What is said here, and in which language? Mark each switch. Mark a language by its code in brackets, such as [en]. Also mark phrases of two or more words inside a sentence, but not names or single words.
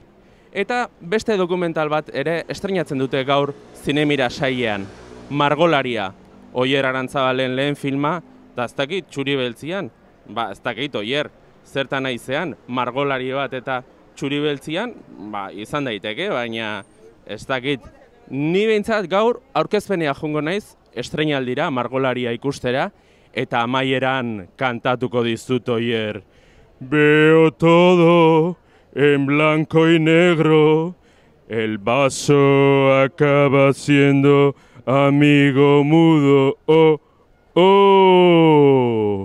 [eu] Eta beste dokumental bat ere estreinatzen dute gaur Zinemira sailean, Margolaria, Oier Arantzabalen lehen filma, eta ez dakit txuri beltzian, ez dakit Oier, zertan naizean, Margolari bat eta txuri beltzian, izan daiteke, baina ez dakit. Ni behintzat gaur aurkezpenea joango naiz, estreinaldira, Margolaria ikustera, eta amaieran kantatuko dizut Oier. [es] Veo todo en blanco y negro, el vaso acaba siendo amigo mudo, oh, oh.